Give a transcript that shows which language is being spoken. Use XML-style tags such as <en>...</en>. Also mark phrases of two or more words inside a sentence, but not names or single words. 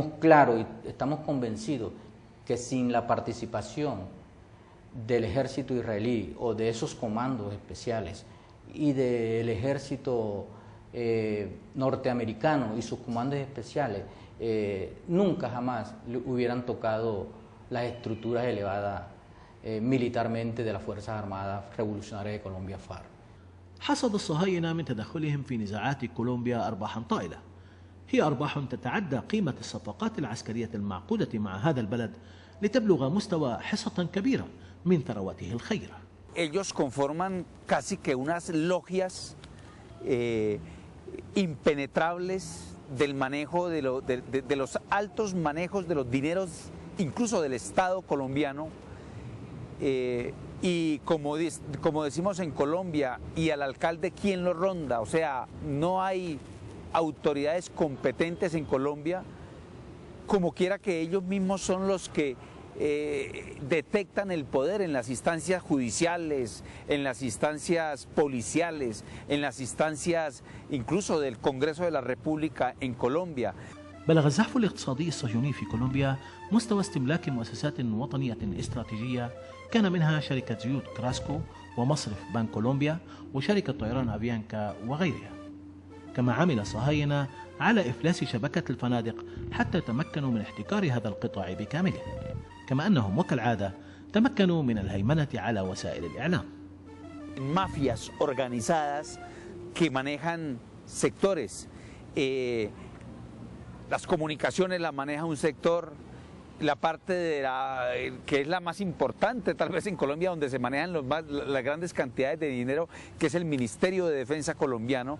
<es>claro y estamos convencidos que sin la participación del ejército israelí o de esos comandos especiales y del ejército norteamericano y sus comandos especiales, nunca jamás hubieran tocado las estructuras elevadas militarmente de las Fuerzas Armadas Revolucionarias de Colombia, FARC.</es> <ar>حصد الصهاينة من تدخلهم في نزاعات كولومبيا أرباحا طائلة، هي أرباح تتعدى قيمة الصفقات العسكرية المعقودة مع هذا البلد لتبلغ مستوى حصة كبيرة من ثرواته الخيرة.</ar> <es>Ellos conforman casi que unas logias impenetrables del manejo de los altos manejos de los dineros, incluso del Estado colombiano, y como decimos en Colombia, y al alcalde quién lo ronda, o sea, no hay autoridades competentes en Colombia, como quiera que ellos mismos son los que detectan el poder en las instancias judiciales, en las instancias policiales, en las instancias incluso del Congreso de la República en Colombia.</es> <ar>بلغ الزحف الاقتصادي الصهيوني في كولومبيا مستوى استملاك مؤسسات وطنية استراتيجية كان منها شركة زيوت كراسكو ومصرف بنك كولومبيا وشركة طيران أفيانكا وغيرها. كما عمل الصهاينة على إفلاس شبكة الفنادق حتى تمكنوا من احتكار هذا القطاع بكامله، كما أنهم وكالعادة تمكنوا من الهيمنة على وسائل الإعلام.</ar> <es>Mafias organizadas que manejan sectores. Las comunicaciones las maneja un sector, la parte que es la más importante tal vez en Colombia, donde se manejan las grandes cantidades de dinero, que es el Ministerio de Defensa colombiano.</es>